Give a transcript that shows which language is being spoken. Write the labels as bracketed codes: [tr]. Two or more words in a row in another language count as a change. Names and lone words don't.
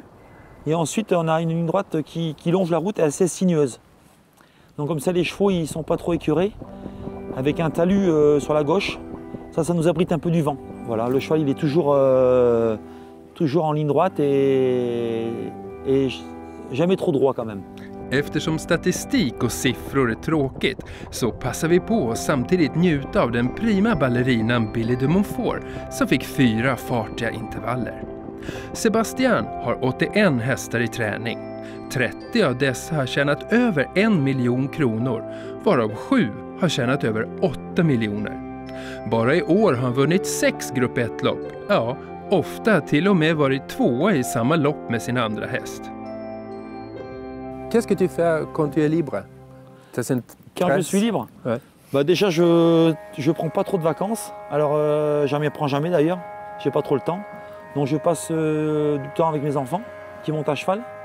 [fr] Et ensuite, on a une ligne droite qui longe la route et assez sinueuse. Donc comme ça, les chevaux ils ne sont pas trop écurés. Avec un talus sur la gauche, ça nous abrite un peu du vent. Voilà, le cheval il est toujours en ligne droite et jamais trop droit quand même. [sv] Eftersom statistik och siffror är tråkigt så passar vi på att samtidigt njuta av den prima ballerinan Billy de Montfort som fick 4 fartiga intervaller. Sebastian har 81 hästar i träning. 30 av dessa har tjänat över 1 miljon kronor, varav 7 har tjänat över 8 miljoner. Bara i år har han vunnit 6 grupp 1-lopp. Ja, ofta till och med varit 2:a i samma lopp med sin andra häst. [fr] Qu'est-ce que tu fais quand tu es libre? Quand je suis libre, ouais. Bah déjà je prends pas trop de vacances. Alors j'en prends jamais d'ailleurs. J'ai pas trop le temps. Donc je passe du temps avec mes enfants qui montent à cheval.